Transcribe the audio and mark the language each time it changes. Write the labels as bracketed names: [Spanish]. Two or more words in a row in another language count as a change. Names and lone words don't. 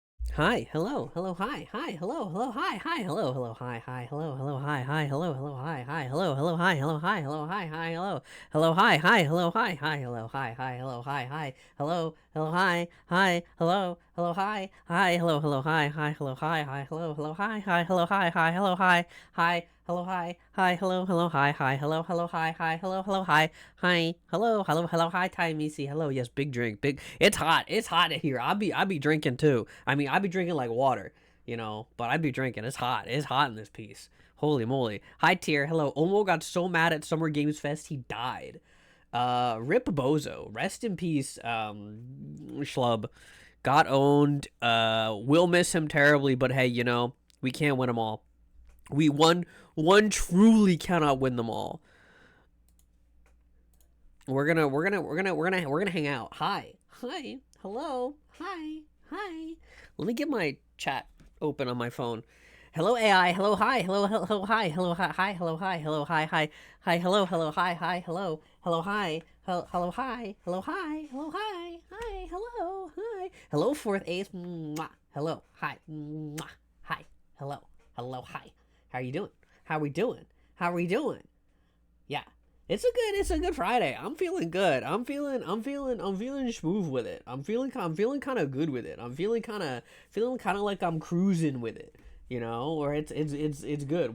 [English] Hi, hello, hello, hi, hi, hello, hello, hi, hi, hello, hello, hi, hi, hello, hello, hi, hi, hello, hello, hi, hi, hello, hello, hi, hello, hi, hello, hi, hi, hello, hello, hi, hi, hello, hi, hi, hello, hi, hi, hello, hi, hi, hello, hello, hi, hi, hello, hello, hi, hi, hello, hello, hi, hi, hello, hi, hi, hello, hello, hi, hi, hello, hi, hi, hello, hi, hi, hello, hi, hi, hello, hello, hi, hi, hello, hello, hi, hi, hello, hello, hi, hi, hello, hello, hello, hi, Ty Missy, hello, yes, big drink, big, it's hot in here, I'll be drinking too, I mean, I'd be drinking like water, but I'd be drinking, it's hot in this piece, holy moly, hi, Tier, hello, Omo got so mad at Summer Games Fest, he died, Rip Bozo, rest in peace, Schlub, got owned, we'll miss him terribly, but hey, we can't win them all, we one truly cannot win them all. We're gonna hang out. Hi, hi, hello, hi, hi. Let me get my chat open on my phone. Hello AI. Hello hi. Hello hello hi. Hello hi hi. Hello hi. Hello hi hi hi. Hello hello hi hi. Hello hello hi. Hello hi. Hello hi. Hello hi hi. Hello hi. Hello fourth ace. Mwah. Hello hi. Mwah. Hi. Hello hello hi. How are you doing? How are we doing? How are we doing? Yeah. It's a good Friday. I'm feeling good. I'm feeling smooth with it. I'm feeling kind of good with it. I'm feeling kind of like I'm cruising with it. Or it's good.